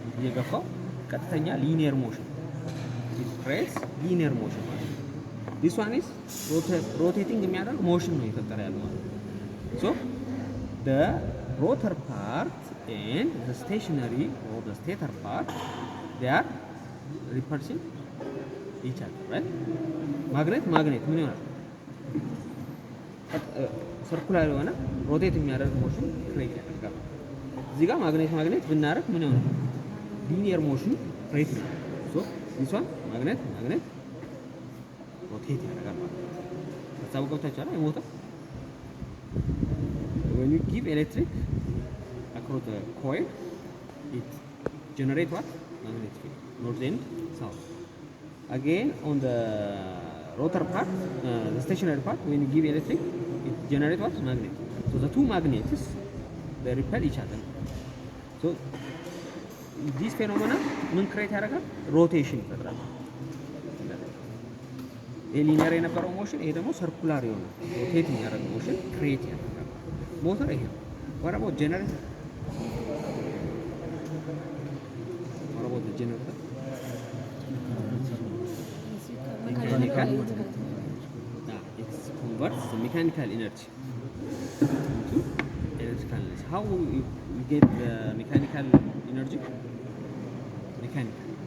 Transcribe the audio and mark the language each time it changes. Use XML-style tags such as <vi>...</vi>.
<am>እየገፋው ቀጥተኛ ሊኒየር ሞሽን</am> <en>it creates linear motion</en> <am>ማለት ነው።</am> <en>this one is rotating</en> <am>የሚያደርግ ሞሽን ነው የፈጠረ ያለው ማለት ነው።</am> <en>so the rotor part and the stationary or the stator part they are repulsing each other, right?</en> <am>ማግኔት ምን ይሆናል? ሰርኩላር የሆነ ሮቴት የሚያደርግ ሞሽን ክሬት ያደርጋል። እዚህ ጋር ማግኔት ብናደርግ ምን ይሆናል? ሊኒየር ሞሽን ክሬት ነው። ሶ</am> <en>this one</en> <am>ማግኔት ሮቴት ያደርጋል ማለት ነው። ሀሳቡ ገብታችኋል?</am> <en>የሞተር when you give electric across the coil it generate what? Magnetic field, north and south. Again on the rotor part, the stationary part, when you give electric it generate what? Magnet. So the two magnets they repel each other. So this phenomena</en> <am>ምን ክሬት ያደርጋል? ሮቴሽን ይፈጥራል። ሊኒየር የነበረው ሞሽን ይሄ ደግሞ ሰርኩላር የሆነ ሮቴት የሚያደርግ ሞሽን ክሬት ያደርጋል። ሞተር ይሄ</am> <en>what about generator? What about the generator? Mechanical. It converts the mechanical energy into electrical energy. How you get the mechanical energy? Mechanical.</en>